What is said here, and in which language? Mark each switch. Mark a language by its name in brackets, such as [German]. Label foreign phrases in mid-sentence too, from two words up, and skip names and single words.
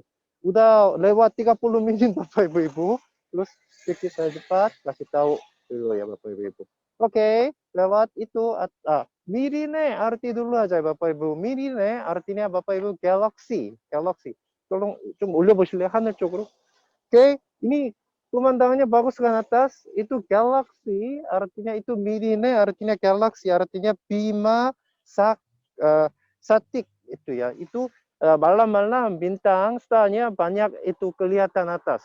[Indonesian] Udah lewat 30 menit Bapak Ibu. Terus sedikit saya cepat kasih tahu dulu ya Bapak Ibu. Oke, lewat itu Mirine arti dulu aja Bapak Ibu. Mirine artinya Bapak Ibu galaksi. Galaksi. Tolong [Korean] 좀 올려보실래요? 하늘 쪽으로. [Indonesian] Oke, ini pemandangannya bagus kan atas. Itu galaksi artinya itu Mirine artinya galaksi artinya Bima Satik itu ya. Itu malam-malam bintang starnya banyak itu kelihatan atas.